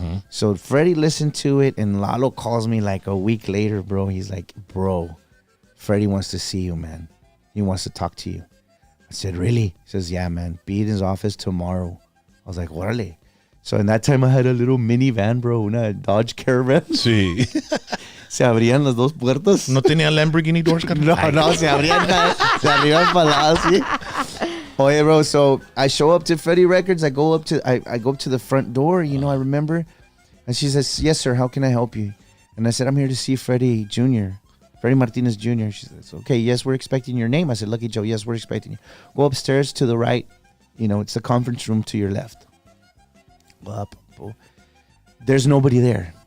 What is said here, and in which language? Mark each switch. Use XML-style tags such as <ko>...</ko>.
<en>So Freddie listened to it, and Lalo calls me like a week later, bro. He's like, bro, Freddie wants to see you, man. He wants to talk to you. I said, really? He says, yeah, man. Be in his office tomorrow. I was like, órale. So in that time, I had a little minivan, bro, una Dodge Caravan.</en> <es>Sí. Se abrían las 2 puertas. ¿No tenía Lamborghini doors? No, se abrían para lado, sí.</es> <en>Oye, bro, so I show up to Freddie Records. I go up to the front door, you know, I remember. And she says, yes, sir, how can I help you? And I said, I'm here to see Freddie Jr., Freddie Martinez Jr. She says, okay, yes, we're expecting your name. I said, Lucky Joe, yes, we're expecting you. Go upstairs to the right. You know, it's the conference room to your left. Up, bro. There's nobody there.</en>